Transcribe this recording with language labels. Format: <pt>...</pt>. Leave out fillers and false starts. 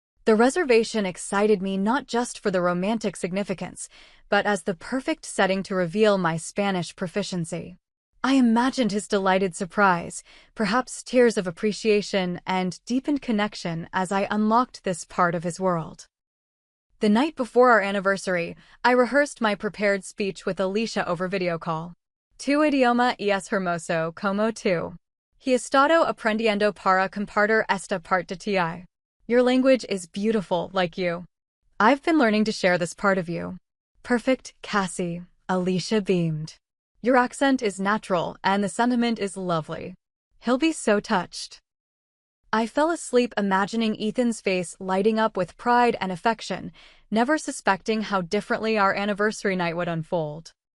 <en>The reservation excited me not just for the romantic significance, but as the perfect setting to reveal my Spanish proficiency. I imagined his delighted surprise, perhaps tears of appreciation and deepened connection as I unlocked this part of his world. The night before our anniversary, I rehearsed my prepared speech with Alicia over video call.</en> <es>Tu idioma es hermoso como tú. He estado aprendiendo para compartir esta parte de ti.</es> <en>Your language is beautiful like you. I've been learning to share this part of you. Perfect, Cassie, Alicia beamed. Your accent is natural and the sentiment is lovely. He'll be so touched. I fell asleep imagining Ethan's face lighting up with pride and affection, never suspecting how differently our anniversary night would unfold.</en>